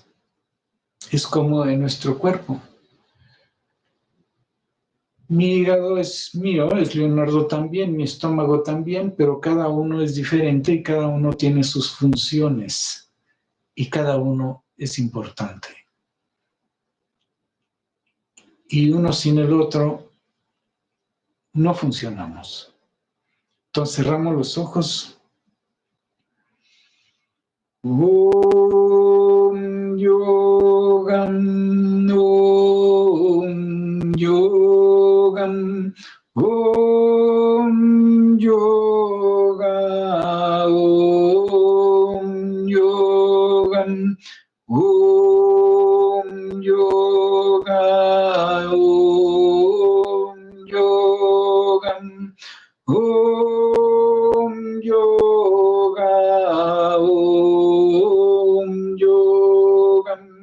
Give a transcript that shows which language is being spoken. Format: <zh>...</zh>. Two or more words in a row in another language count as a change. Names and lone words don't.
<es>Es como en nuestro cuerpo. Mi hígado es mío, es Leonardo también, mi estómago también, pero cada uno es diferente y cada uno tiene sus funciones y cada uno es importante. Y uno sin el otro no funcionamos. Entonces cerramos los ojos.</es> <sa>Om Yogam, Om Yogam, Om Yoga, Om Yogam, Om Yoga, Om Yogam, Om Yoga, Om Yogam,</sa>